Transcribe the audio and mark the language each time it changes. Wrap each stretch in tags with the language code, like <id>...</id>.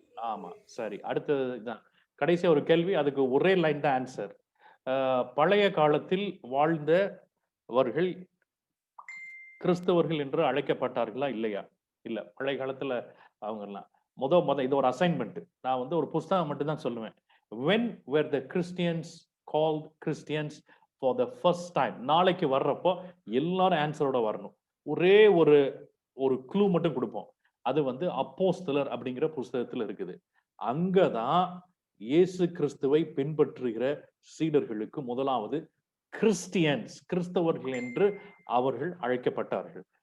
<ta>ஆமா, சரி. அடுத்தது தான் கடைசியா ஒரு கேள்வி. அதுக்கு ஒரே லைன் தான் ஆன்சர். பழைய காலத்தில் வாழ்ந்தவர்கள் கிறிஸ்தவர்கள் என்று அழைக்கப்பட்டார்களா இல்லையா? இல்ல. பழைய காலத்துல அவங்க எல்லாம் இது ஒரு அசைன்மெண்ட். நான் வந்து ஒரு புஸ்தகம் மட்டும் தான் சொல்லுவேன்.</ta> <en>when were the Christians called Christians for the first time?</en> <ta>நாளைக்கு வர்றப்போ எல்லாரும் ஆன்சரோட வரணும். ஒரே ஒரு க்ளூ மட்டும் கொடுப்போம். அது வந்து அப்போஸ்தலர் அப்படிங்கிற புஸ்தகத்துல இருக்குது. அங்கதான் இயேசு கிறிஸ்துவை பின்பற்றுகிற சீடர்களுக்கு முதலாவது கிறிஸ்டியன்ஸ், கிறிஸ்தவர்கள் என்று அவர்கள் அழைக்கப்பட்டார்கள்.</ta>